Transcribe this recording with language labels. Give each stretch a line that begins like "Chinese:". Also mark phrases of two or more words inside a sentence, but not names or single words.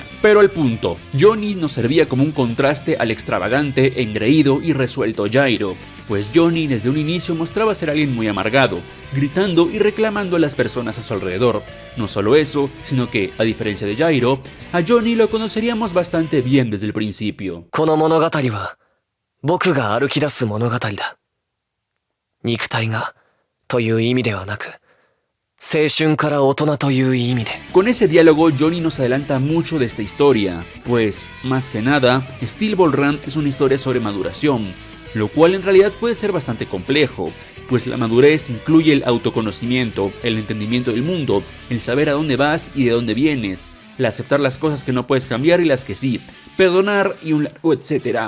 Spanish: Pero al punto, Johnny nos servía como un contraste al extravagante, engreído y resuelto Jairo, pues Johnny desde un inicio mostraba ser alguien muy amargado, gritando y reclamando a las personas a su alrededor. No solo eso, sino que, a diferencia de Jairo, a Johnny lo conoceríamos bastante bien desde el principio.
Japanese: 僕が歩き出す物語だ。肉体がという意味ではなく、青春から大人という意味で。
Spanish: Con ese diálogo, Johnny nos adelanta mucho de esta historia, pues, más que nada, Steel Ball Run es una historia sobre maduración, lo cual en realidad puede ser bastante complejo, pues la madurez incluye el autoconocimiento, el entendimiento del mundo, el saber a dónde vas y de dónde vienes, el aceptar las cosas que no puedes cambiar y las que sí, perdonar y un largo etcétera.